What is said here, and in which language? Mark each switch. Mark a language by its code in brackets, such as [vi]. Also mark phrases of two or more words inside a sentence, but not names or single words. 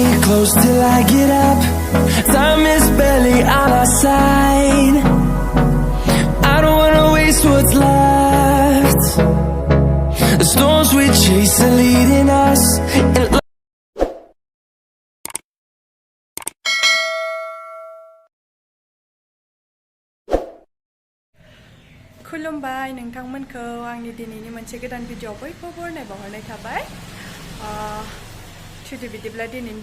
[en] close till I get up. Time is barely on our side. I don't wanna waste what's left. The storms we chase are leading us. [brx] खुलुमबाय नोंथांमोनखौ आंनि दिनैनि मोनसे गोदान भिडिअ बयखौबो बरायनाय थाबाय थुदि बिदिब्ला दिनैनि